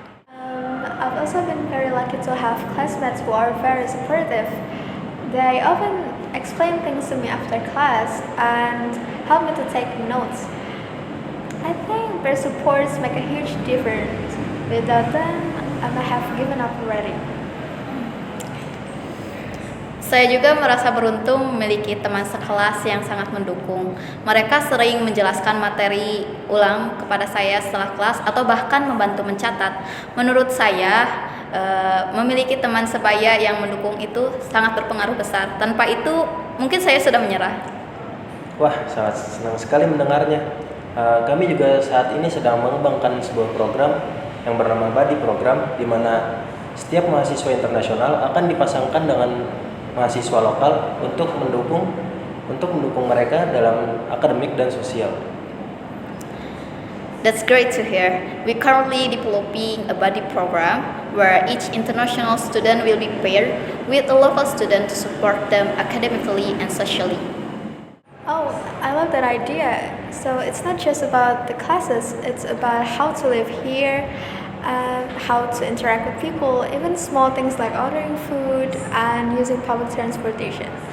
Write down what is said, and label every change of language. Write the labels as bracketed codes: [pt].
[en] I've also been very lucky to have classmates who are very supportive. They often explain things to me after class and help me to take notes. I think their supports make a huge difference. Without them, I might have given up already. [id] Saya juga merasa beruntung memiliki teman sekelas yang sangat mendukung. Mereka sering menjelaskan materi ulang kepada saya setelah kelas atau bahkan membantu mencatat. Menurut saya, memiliki teman sebaya yang mendukung itu sangat berpengaruh besar. Tanpa itu, mungkin saya sudah menyerah. Wah, sangat senang sekali mendengarnya. Kami juga saat ini sedang mengembangkan sebuah program yang bernama Buddy Program, di mana Setiap mahasiswa internasional akan dipasangkan dengan mahasiswa lokal untuk mendukung mereka dalam akademik dan sosial. [en] That's great to hear. We're currently developing a buddy program where each international student will be paired with a local student to support them academically and socially. Oh, I love that idea. So it's not just about the classes, it's about how to live here, how to interact with people, even small things like ordering food and using public transportation.